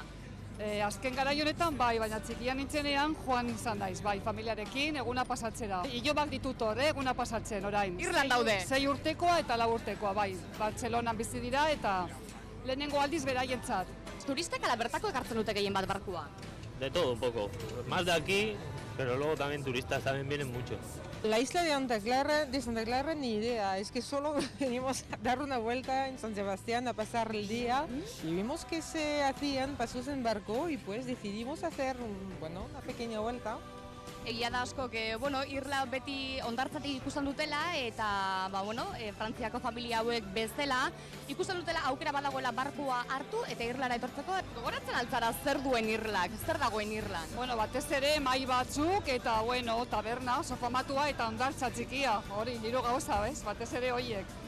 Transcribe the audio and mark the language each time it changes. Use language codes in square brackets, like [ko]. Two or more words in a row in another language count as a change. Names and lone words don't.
[eu] Azken garai honetan bai, baina txikian nintzenean joan izan daiz, bai, familiarekin eguna pasatzera. Ilobak ditut hor, eguna pasatzen orain. Irlan daude. 6 urtekoa eta 4 urtekoa, bai. Bartzelonan bizi dira eta lehenengo aldiz beraientzat. Turistek ala bertako ekartzen dute gehien bat barkua? [es] De todo un poco, más de aquí, pero luego también turistas también vienen mucho. La isla de Santa Clara ni idea, es que solo venimos a dar una vuelta en San Sebastián a pasar el día y vimos que se hacían paseos en barco y pues decidimos hacer una pequeña vuelta. [eu] Egia da asko, Irla beti hondartzatik ikusten dutela eta Frantziako familia hauek bezala ikusten dutela aukera badagoela barkua hartu eta Irlara etortzeko. Gogoratzen altzara zer duen Irlak, zer dagoen Irlan? Batez ere mai batzuk eta taberna oso famatua eta hondartza txikia, hori hiru gauza, batez ere horiek.